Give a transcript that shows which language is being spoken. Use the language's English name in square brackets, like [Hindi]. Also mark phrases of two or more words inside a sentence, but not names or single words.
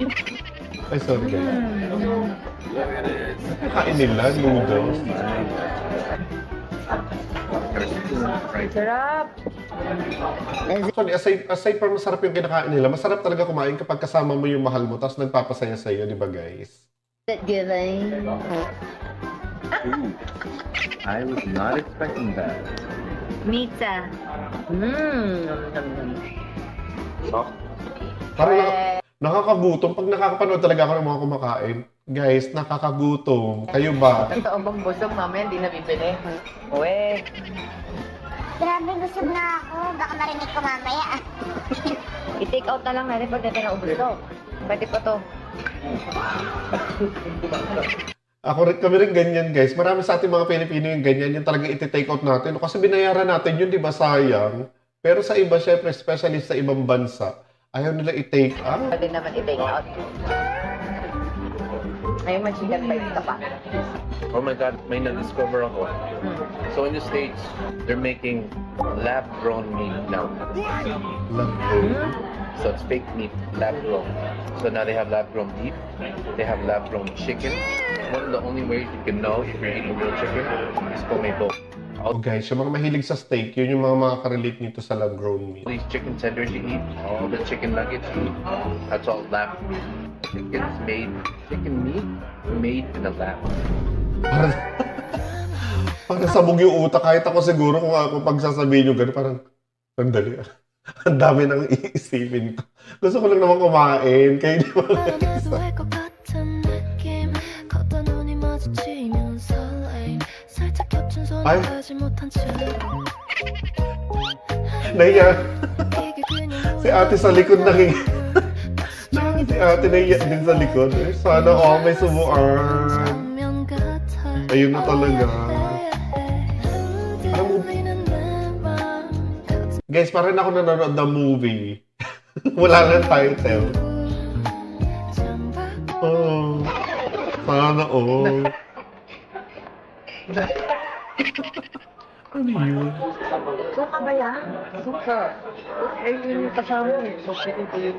[Filipino] Ay, sorry guys. Kain nila, noodles. Sarap. Actually, [English] aside from [Filipino] masarap yung kinakain nila, masarap talaga kumain kapag kasama mo yung mahal mo tapos nagpapasaya sa'yo, di ba guys? [English] I was not expecting that. [Filipino] Pizza. Soft. Parang nakakagutom. Pag nakakapanood talaga ako ng mga kumakain, guys, nakakagutom. Kayo ba? Totoo bang busog mamaya, hindi na bibili. Uwe. Grabe, busog na ako. Baka marinig ko mamaya. I-take out na lang natin pag natin naubos to. Pwede pa to. Kami rin ganyan, guys. Marami sa ating mga Pilipino yung ganyan. Yung talagang iti-take out natin. Kasi binayaran natin yun, di ba? Sayang. Pero sa iba, syempre, especially sa ibang bansa, ayaw nila i-take out. Pwede naman i-take out. Ayaw mag- [English] chicken fries [Filipino] ka pa. [English] Oh my God, [Filipino] may na-discover ako. [English] So in the States, they're making lab-grown meat now. Love So it's fake meat, lab-grown. So now they have lab-grown beef, they have lab-grown chicken. One of the only ways you can know if you're eating real chicken is [Filipino] kung may [English] bone. [Filipino] Oh, guys, yung mga mahilig sa steak, yun yung mga makaka-relate nito sa [English] lab-grown meat. All these chicken tenders you eat, all the chicken nuggets you eat, that's all lab. Chicken meat made in a lab. [Filipino] Parang sabog yung utak. Kahit ako siguro kung ako pagsasabihin yung gano'n, parang, sandali. Ang dami nang iisipin ko. Gusto ko lang naman kumain. Kaya di ba? [Korean] 뻔해도 알 것 같은 느낌 걷다 눈이 마주치면 설레임 살짝 겹친 손을 아유. 하지 못한 채로 [Filipino] Nahiya. [Korean] 이게 그냥 [Filipino] Si ate sa likod si ate nahiya din sa likod. Eh, sana all may subuan. [Korean] 장면 같아 [Filipino] Ayun na talaga. [Korean] 들리는 내 맘 같은 [Filipino] Guys, parang ako nanonood ng movie. Wala lang title. [Korean] 창밖 [Filipino] Oh. Sana all. Ano yun? Suka ba yan? Suka. Eh, yun yung kasama eh. Suka ito yung...